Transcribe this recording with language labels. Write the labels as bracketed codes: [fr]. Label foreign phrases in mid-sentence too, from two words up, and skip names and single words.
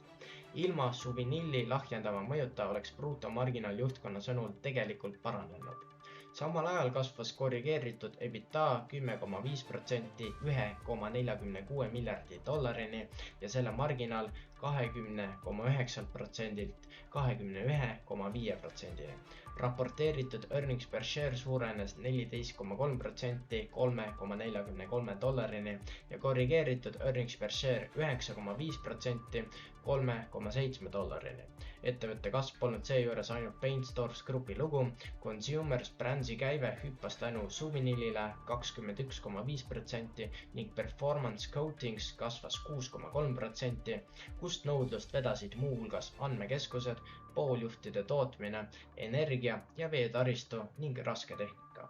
[et] Ilma Suvinili lahjendava mõjuta oleks brutomarginaal juhtkonna sõnul tegelikult paranenud. Samal ajal kasvas korrigeeritud EBITDA 10,5% 1,46 miljardi dollarini ja selle marginaal 20,9%-lt 21,5%-ni. Raporteeritud [en] earnings per share [et] suurenes 14,3% 3,43 dollarini ja korrigeeritud [en] earnings per share [et] 9,5% 3,7 dollarini. Ettevõtte kasv polnud seejuures ainult Paint Stores Groupi lugu. Consumers Brandsi käive hüppas tänu Suvinilile 21,5% ning Performance Coatings kasvas 6,3%, kust nõudlust vedasid muuhulgas andmekeskused, pooljuhtide tootmine, energia ja veetaristu ning rasketehnika.